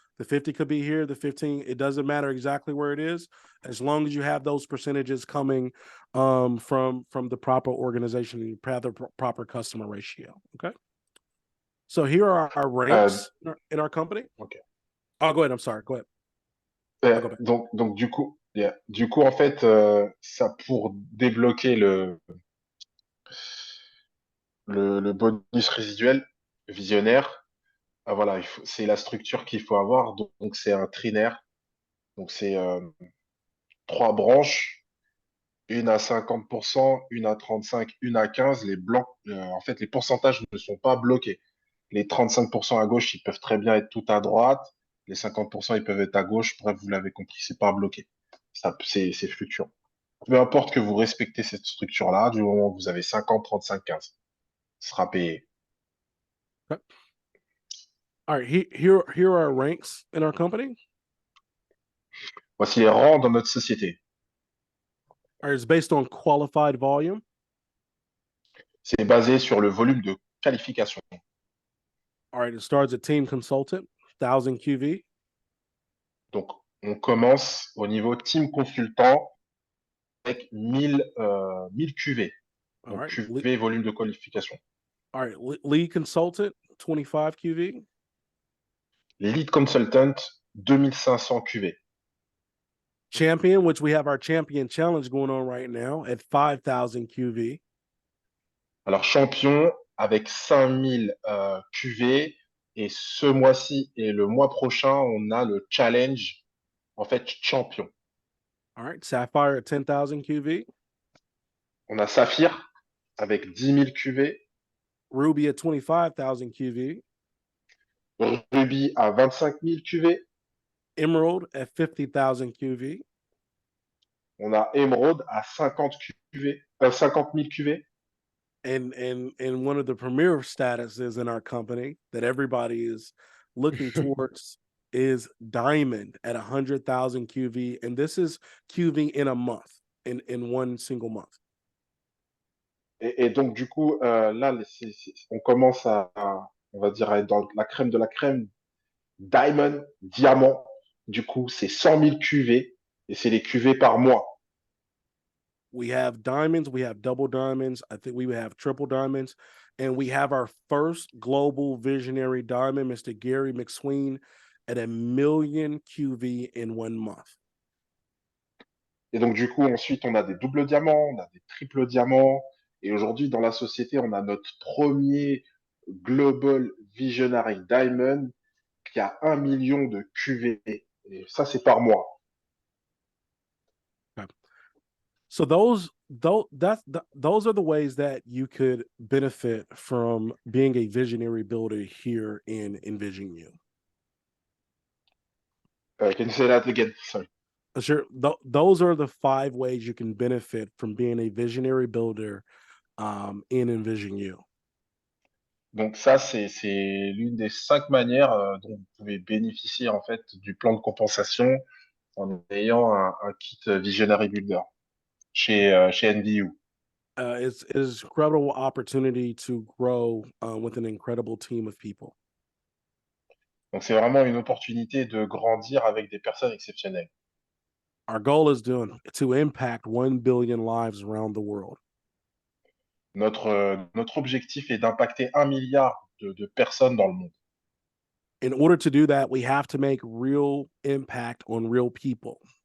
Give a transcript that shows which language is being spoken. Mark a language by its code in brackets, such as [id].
[en] The 50 could be here, the 15. It doesn't matter exactly where it is, as long as you have those percentages coming from the proper organization and the proper customer ratio. Okay. So here are our ranks in our company. Okay. Oh, go ahead. I'm sorry. Go ahead. Go back. [fr] Donc du coup, en fait, ça pour débloquer le bonus résiduel visionnaire, voilà, c'est la structure qu'il faut avoir. Donc c'est un trinaire. Donc c'est 3 branches, une à 50%, une à 35%, une à 15%. Les blancs, en fait, les pourcentages ne sont pas bloqués. Les 35% à gauche, ils peuvent très bien être tout à droite. Les 50%, ils peuvent être à gauche. Bref, vous l'avez compris, c'est pas bloqué. C'est fluctuant. Peu importe que vous respectez cette structure-là, du moment où vous avez 50, 35, 15, ce sera payé. [en] Okay. All right. Here are our ranks in our company. [fr] Voici les rangs dans notre société. [en] All right, it's based on qualified volume. [fr] C'est basé sur le volume de qualification. [en] All right, it starts at team consultant, 1000 QV. [fr] Donc, on commence au niveau team consultant avec 1000 QV. [en] All [fr] Donc, [en] right. [fr] QV, volume de qualification. [en] All right, lead consultant, 25 QV. [fr] Lead consultant, 2500 QV. [en] Champion, which we have our champion challenge going on right now at 5000 QV. [fr] Alors, champion avec 5000 QV. Et ce mois-ci et le mois prochain, on a le challenge, en fait, champion. [en] All right, Sapphire at 10,000 QV. [fr] On a Saphir avec 10 000 QV. [en] Ruby at 25,000 QV. [fr] Ruby à 25 000 QV. [en] Emerald at 50,000 QV. [fr] On a Emerald à 50 000 QV. [en] And one of the premier statuses in our company that everybody is looking towards is Diamond at 100,000 QV. And this is QV in a month, in one single month. [fr] Et donc, du coup, là, on commence on va dire, à être dans la crème de la crème. Diamond, diamant, du coup, c'est 100 000 QV et c'est les QV par mois. [en] We have diamonds, we have double diamonds. I think we have triple diamonds. And we have our first global visionary diamond, Mr. Gary McSween, at 1 million QV in 1 month. [fr] Et donc, du coup, ensuite, on a des doubles diamants, on a des triples diamants. Et aujourd'hui, dans la société, on a notre premier Global Visionary Diamond qui a 1 million de QV. Et ça, c'est par mois. [en] So those are the ways that you could benefit from being a visionary builder here in Envision You. Can you say that again? Sorry. Sure. Those are the 5 ways you can benefit from being a visionary builder in Envision You. [fr] Donc ça, c'est l'une des 5 manières dont vous pouvez bénéficier en fait du plan de compensation en ayant un kit Visionary Builder chez NVU. [en] It's an incredible opportunity to grow with an incredible team of people. [fr] Donc c'est vraiment une opportunité de grandir avec des personnes exceptionnelles. [en] Our goal is to impact 1 billion lives around the world. [fr] Notre objectif est d'impacter 1 milliard de personnes dans le monde. [en] In order to do that, we have to make real impact on real people.